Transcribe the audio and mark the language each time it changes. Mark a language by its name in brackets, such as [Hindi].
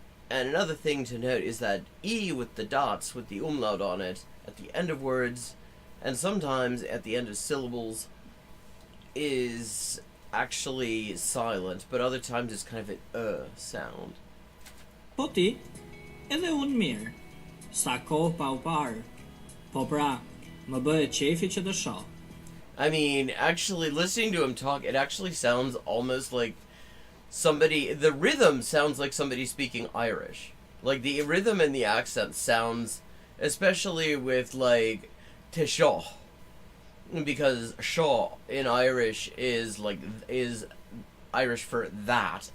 [English] And another thing to note is that E with the dots, with the umlaut on it, at the end of words, and sometimes at the end of syllables, is actually silent, but other times it's kind of an sound. [Albanian] Po ti, edhe unë mirë. Sa kohë pa u parë. Po pra, më bëhet qefi që të shoh. [English] I mean, actually, listening to him talk, it actually sounds almost like somebody... The rhythm sounds like somebody speaking Irish. Like, the rhythm and the accent sounds... Especially with, like, [Albanian] te shoh. [English] Because shaw in Irish is, like, is Irish for that.